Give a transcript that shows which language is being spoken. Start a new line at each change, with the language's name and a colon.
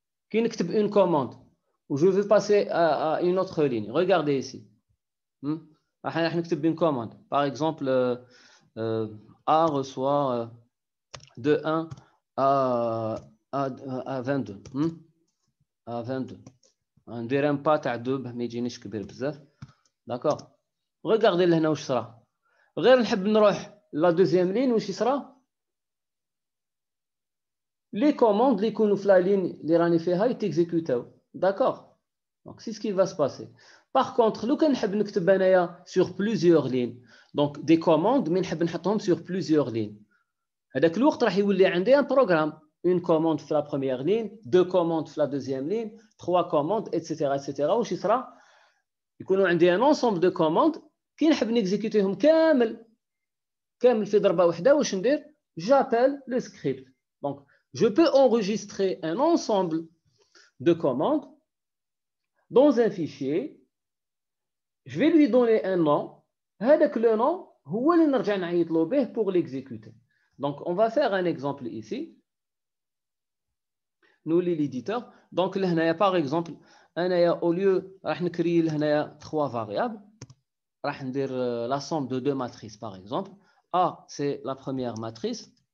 French: Qui
Arabic: نكتب
French: une commande ou je veux passer à une autre ligne. Regardez ici.
Arabic: راح نكتب
French: une commande. Par exemple, A reçoit de 1 à 22. À 22.
Arabic: ندير
French: un pas
Arabic: تاع 2 ما يجينيش كبير بزاف.
French: D'accord. Regardez
Arabic: لهنا واش صرا. غير نحب نروح
French: la deuxième ligne
Arabic: واش يصرا؟
French: les commandes
Arabic: اللي يكونوا في la ligne اللي راني فيها يتيكزيكوتاو.
French: D'accord. Donc c'est ce qui va se passer. Par contre,
Arabic: لو كان نحب نكتب انايا
French: sur plusieurs lignes. Donc des commandes mais
Arabic: نحب نحطهم
French: sur plusieurs lignes.
Arabic: هذاك الوقت راح يولي عندي
French: un programme. Une commande في la première ligne, deux commandes في la deuxième ligne, trois commandes, etc. etc.
Arabic: واش يصرا؟ يكونوا عندي
French: un ensemble de commandes
Arabic: كي نحب نكزيكوتيهم كامل في ضربة واحدة واش ندير؟
French: J'appelle le script. Donc je peux enregistrer un ensemble de commandes dans un fichier. Je vais lui donner un nom.
Arabic: هذاك le nom هو اللي نرجع نعيط له به
French: pour l'exécuter. Donc on va faire un exemple ici. Nous l'éditeur. Donc là par exemple au lieu
Arabic: راح نكري لهنايا
French: 3 variables.
Arabic: راح ندير
French: la somme de 2 matrices par exemple. A c'est la première matrice.